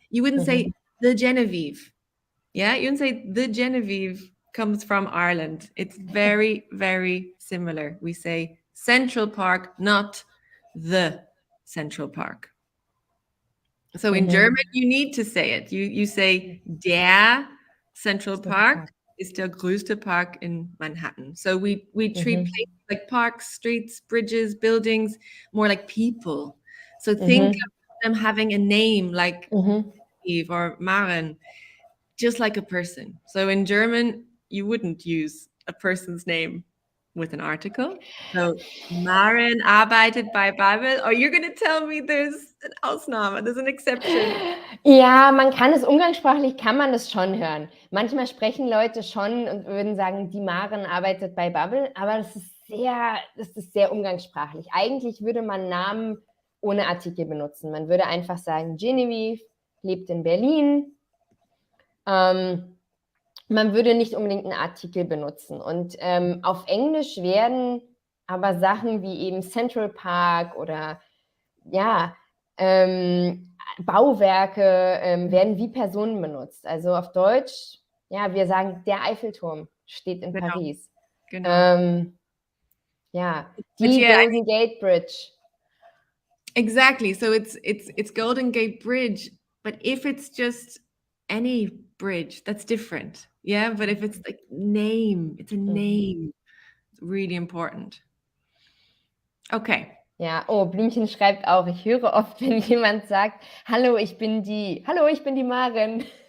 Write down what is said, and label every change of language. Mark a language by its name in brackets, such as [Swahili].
[English] You wouldn't say the Genevieve. Yeah, you wouldn't say the Genevieve comes from Ireland. It's very, very similar. We say Central Park, not the Central Park. So in German, you need to say it. You say der Central Park is [German] der größte Park [English] in Manhattan. So we treat places like parks, streets, bridges, buildings more like people. So think of them having a name like Eve or Maren, just like a person. So in German, you wouldn't use a person's name with an article. [German] So Maren arbeitet bei Babel. [English] Or you're going to tell me there's an Ausnahme, there's an exception. [German] Ja, man kann es umgangssprachlich, kann man es schon hören. Manchmal sprechen Leute schon und würden sagen, die Maren arbeitet bei Bubble, aber das ist sehr umgangssprachlich. Eigentlich würde man Namen ohne Artikel benutzen. Man würde einfach sagen, Genevieve lebt in Berlin. Man würde nicht unbedingt einen Artikel benutzen. Und auf Englisch werden aber Sachen wie eben Central Park oder ja, Bauwerke werden wie Personen benutzt. Also auf Deutsch, ja, wir sagen, der Eiffelturm steht in Paris. Genau. Ja, die Golden Gate Bridge. [English] Exactly. So it's Golden Gate Bridge, but if it's just any bridge, that's different. Yeah, but if it's like name, it's a name. It's really important. Okay. [German] Ja, oh, Blümchen schreibt auch, ich höre oft, wenn jemand sagt, hallo, ich bin die Maren.